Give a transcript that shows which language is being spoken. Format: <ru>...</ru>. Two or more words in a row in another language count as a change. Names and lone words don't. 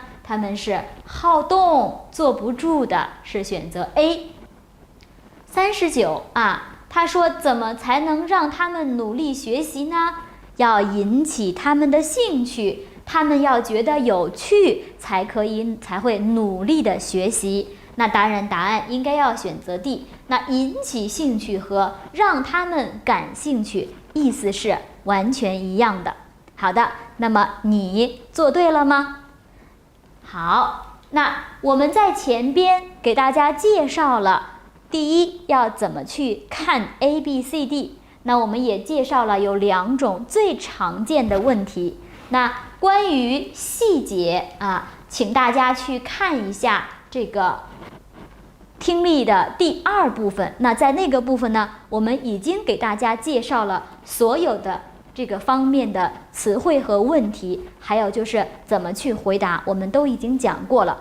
<zh>他們是好動，坐不住的，是選擇 A。39他說怎麼才能讓他們努力學習呢？要引起他們的興趣，他們要覺得有趣，才會努力的學習。那當然答案應該要選擇 D。那引起興趣和讓他們感興趣，意思是完全一樣的。好的，那麼你做對了嗎？好，那我們在前邊給大家介紹了第一要怎麼去看 ABCD， 那我們也介紹了有2種最常見的問題。那關於細節請大家去看一下這個聽力的第2部分。那在那個部分呢，我們已經給大家介紹了所有的這個方面的詞彙和問題，還有就是怎麼去回答，我們都已經講過了。</zh>